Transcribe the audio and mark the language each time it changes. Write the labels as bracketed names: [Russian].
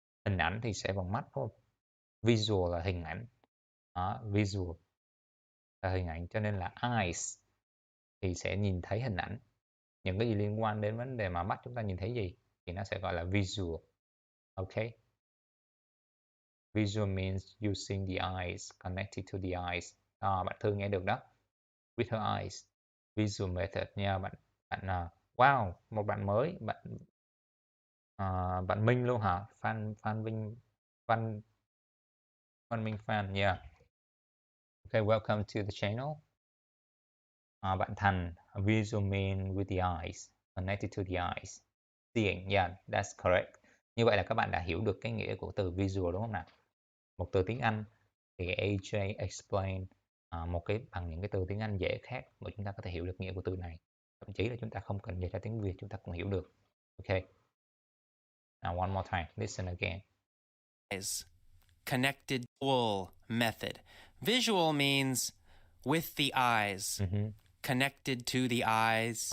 [Vietnamese] Hình ảnh thì sẽ bằng mắt, đúng không? Visual là hình ảnh. Visual là hình ảnh, cho nên là eyes thì sẽ nhìn thấy hình ảnh. Những cái gì liên quan đến vấn đề mà mắt chúng ta nhìn thấy gì thì nó sẽ gọi là visual. [English] Okay? Visual means using the eyes, connected to the eyes. [Vietnamese] Bạn Thư nghe được đó. [English] With her eyes. [Vietnamese] Visual method nha bạn. Wow, một bạn mới, bạn Minh luôn hả? [English] Phan Minh fan, yeah. Okay, welcome to the channel. Bạn Thành, visual mean with the eyes, connected to the eyes. Seeing, yeah, that's correct. [Vietnamese] Như vậy là các bạn đã hiểu được cái nghĩa của từ visual đúng không nào? Một từ tiếng Anh thì AJ explain một cái bằng những cái từ tiếng Anh dễ khác mà chúng ta có thể hiểu được nghĩa của từ này. Thậm chí là chúng ta không cần dịch ra tiếng Việt chúng ta cũng hiểu được. [English] Okay. Now one more time, listen again. Eyes, connected visual method. Visual means with the eyes, connected to the eyes.